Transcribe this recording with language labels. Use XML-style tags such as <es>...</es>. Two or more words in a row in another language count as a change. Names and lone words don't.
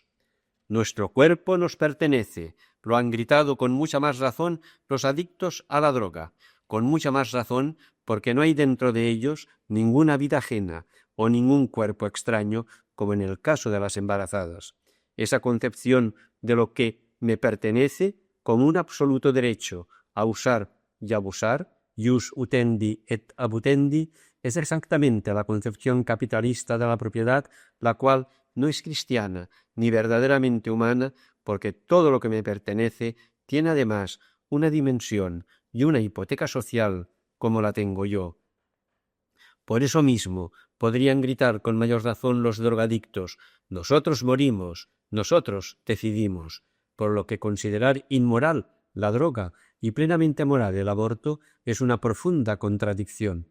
<es>Nuestro cuerpo nos pertenece, lo han gritado con mucha más razón los adictos a la droga, con mucha más razón porque no hay dentro de ellos ninguna vida ajena o ningún cuerpo extraño, como en el caso de las embarazadas. Esa concepción de lo que me pertenece como un absoluto derecho a usar y abusar,</es> <la>ius utendi et abutendi,</la> <es>es exactamente la concepción capitalista de la propiedad, la cual no es cristiana ni verdaderamente humana, porque todo lo que me pertenece tiene además una dimensión y una hipoteca social como la tengo yo. Por eso mismo podrían gritar con mayor razón los drogadictos: «Nosotros morimos, nosotros decidimos», por lo que considerar inmoral la droga y plenamente moral el aborto es una profunda contradicción.</es>